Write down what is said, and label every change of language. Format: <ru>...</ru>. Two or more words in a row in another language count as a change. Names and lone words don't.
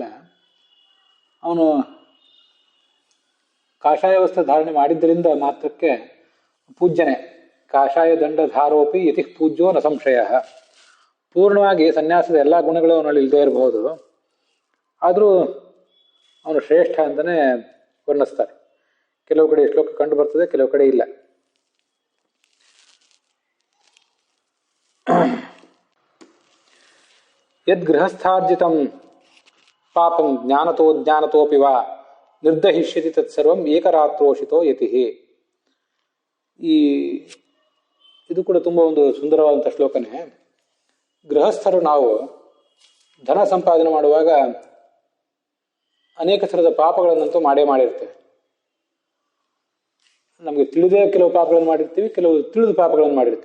<kn>ಅವನು ಕಾಷಾಯ ವಸ್ತ್ರ ಧಾರಣೆ ಮಾಡಿದ್ದರಿಂದ ಮಾತ್ರಕ್ಕೆ ಪೂಜ್ಯನೇ.</kn> <sa>ಕಾಷಾಯ ದಂಡ ಧಾರೋಪಿ ಯತಿ ಪೂಜ್ಯೋ ನ ಸಂಶಯ.</sa> <kn>ಪೂರ್ಣವಾಗಿ ಸನ್ಯಾಸದ ಎಲ್ಲ ಗುಣಗಳು ಅವನಲ್ಲಿ ಇಲ್ಲದೇ ಇರಬಹುದು, ಆದರೂ ಅವನು ಶ್ರೇಷ್ಠ ಅಂತಲೇ ವರ್ಣಿಸ್ತಾರೆ. ಕೆಲವು ಕಡೆ ಶ್ಲೋಕ ಕಂಡು ಬರ್ತದೆ, ಕೆಲವು ಕಡೆ ಇಲ್ಲ.</kn> <sa>ಯದ್ ಗೃಹಸ್ಥಾರ್ಜಿತಂ ಪಾಪಂ ಜ್ಞಾನತೋಪಿ ವಾ ನಿರ್ದಹಿಷ್ಯತಿ ತತ್ಸರ್ವಂ ಏಕರಾತ್ರೋಷಿತೋ ಯತಿ.</sa> <kn>ಇದು ಕೂಡ ತುಂಬ ಒಂದು ಸುಂದರವಾದಂಥ ಶ್ಲೋಕನೇ. ಗೃಹಸ್ಥರು ನಾವು ಧನ ಸಂಪಾದನೆ ಮಾಡುವಾಗ ಅನೇಕ ಥರದ ಪಾಪಗಳನ್ನಂತೂ ಮಾಡಿರ್ತೇವೆ. ನಮಗೆ ತಿಳಿದೇ ಕೆಲವು ಪಾಪಗಳನ್ನು ಮಾಡಿರ್ತೀವಿ, ಕೆಲವು ತಿಳಿದ ಪಾಪಗಳನ್ನು ಮಾಡಿರ್ತೇವೆ.</kn>